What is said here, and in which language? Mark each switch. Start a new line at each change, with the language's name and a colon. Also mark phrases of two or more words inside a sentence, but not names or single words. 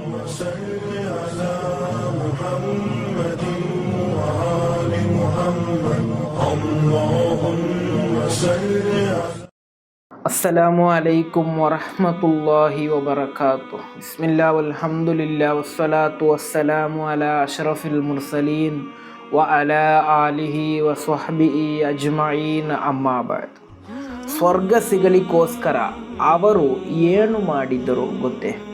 Arabic: صل على محمد وآل محمد اللهم صل على السلام عليكم ورحمة الله وبركاته. بسم الله والحمد لله والصلاة والسلام على أشرف المرسلين وعلى آله وصحبه أجمعين أما بعد.
Kannada: ಸ್ವರ್ಗ ಸಿಗಲಿಕ್ಕೋಸ್ಕರ ಅವರು ಏನು ಮಾಡಿದರು ಗೊತ್ತೇ?